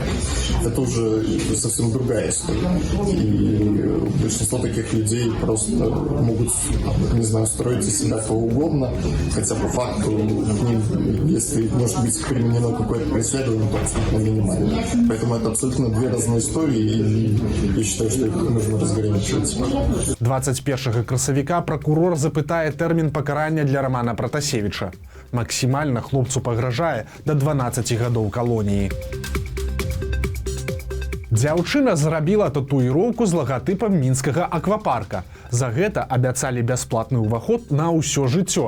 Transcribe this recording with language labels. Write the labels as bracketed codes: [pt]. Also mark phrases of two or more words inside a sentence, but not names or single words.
[ru] Это уже совсем другая история. И большинство таких людей просто могут, не знаю, строить из себя кого угодно, хотя по факту к ним, если может быть применено какое-то преследование, то абсолютно минимально. Поэтому это абсолютно две разные истории, и я считаю, что их нужно разграничивать. [be] 21 красавіка пракурор запытае тэрмін пакарання для Романа Пратасевіча. Максімальна хлопцу пагражае да 12 гадоў калоніі. Дзяўчына зрабіла татуіроўку з лагатыпам мінскага аквапарка. За гэта абяцалі бясплатны ўваход на ўсё жыццё.